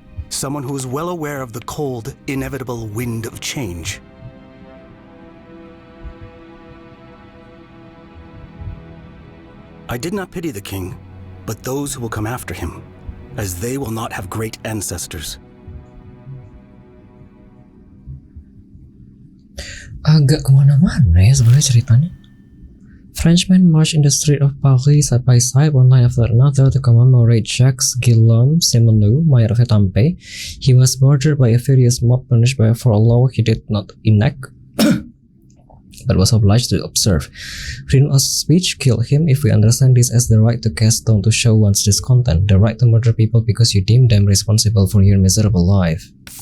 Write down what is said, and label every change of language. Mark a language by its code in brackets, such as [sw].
[en] Someone who was well aware of the cold, inevitable wind of change. I did not pity the king, but those who will come after him, as they will not have great ancestors. [id] Agak kemana-mana ya sebenarnya ceritanya. [en] Frenchmen marched in the street of Paris side by side, one line after another, to commemorate Jacques Guillaume Simenon, Mayor of Etampes. He was murdered by a furious mob punished for a law he did not enact, but was obliged to observe. Freedom of speech killed him if we understand this as the right to cast stone to show one's discontent, the right to murder people because you deem them responsible for your miserable life.